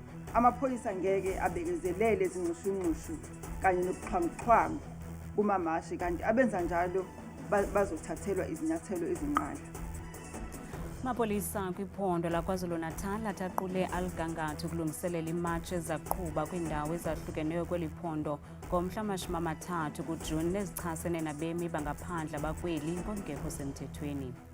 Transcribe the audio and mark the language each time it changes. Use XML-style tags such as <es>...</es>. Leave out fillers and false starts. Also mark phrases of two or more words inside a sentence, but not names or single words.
<zu>Amaphoyisa ngeke abekezelele izinxushunxushu kanye nobuxhwanguxhwangu kumamashi, kanti abenza njalo bazothathelwa izinyathelo ezinqala.</zu> <xh>Amapolisa kwiphondo laKwaZulu-Natal athaqule aligangatho ukulungiselela imatshi ezaqhuba kwiindawo ezahlukeneyo kweli phondo ngomhla wama-30 kuJuni nezichasene nabemi bangaphandle abakweli ngokungekho semthethweni.</xh>